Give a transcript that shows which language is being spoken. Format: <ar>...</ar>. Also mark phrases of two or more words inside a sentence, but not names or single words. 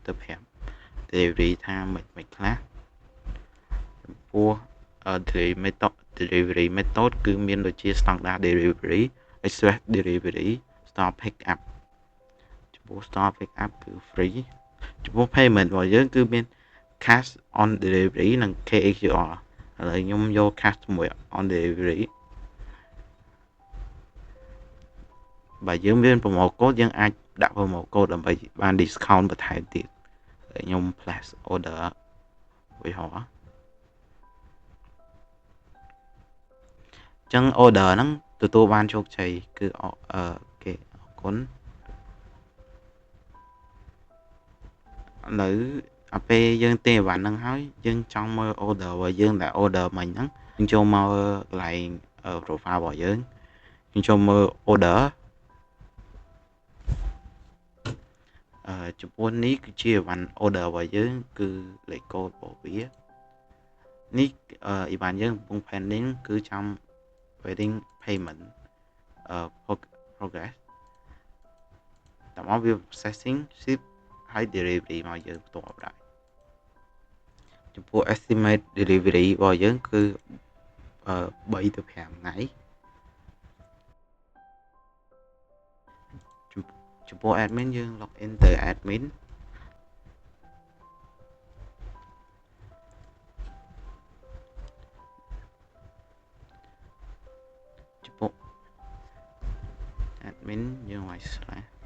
<km>ទៅ5 delivery ថាមិនខ្លះចំពោះ delivery method គឺមានដូចជា</km> <en>standard delivery express delivery store pick up</en> <km>ចំពោះ</km> <en>store pick up</en> <km>គឺ free ចំពោះ payment របស់យើងគឺមាន</km> <en>cash on delivery</en> <km>និង KAQR ឥឡូវខ្ញុំយក cash ជាមួយ</km> <en>on delivery</en> <km>បើយើងមាន</km> <en>promo code</en> <km>យើងអាចដាក់</km> <en>promo code</en> <km>ដើម្បីបាន discount បន្ថែមទៀតខ្ញុំ</km> <en>place order</en> <km>វិញហ៎អញ្ចឹង order ហ្នឹងទទួលបានជោគជ័យគឺគេអរគុណ ឥឡូវពេលយើងទិញអីវ៉ាន់ហ្នឹងហើយយើងចង់មើល order របស់យើងដែល order មិញហ្នឹងយើងចូលមកកន្លែង profile របស់យើងចូលមើល order ចំពោះនេះគឺជាអីវ៉ាន់ order របស់យើងគឺលេខកូដរបស់វានេះអីវ៉ាន់យើងកំពុង pending គឺចាំ</km> <en>waiting payment progress</en> <km>តើមកវា</km> <en>processing ship</en> <km>ហើយ delivery មកយើងផ្ទាល់ដែរចំពោះ</km> <en>estimate delivery</en> <km>របស់យើងគឺ3 ទៅ 5 ថ្ងៃ ចំពោះ admin យើង</km> <en>log in</en> <km>ទៅ admin ចំពោះ admin យើងឲ្យ slash</km>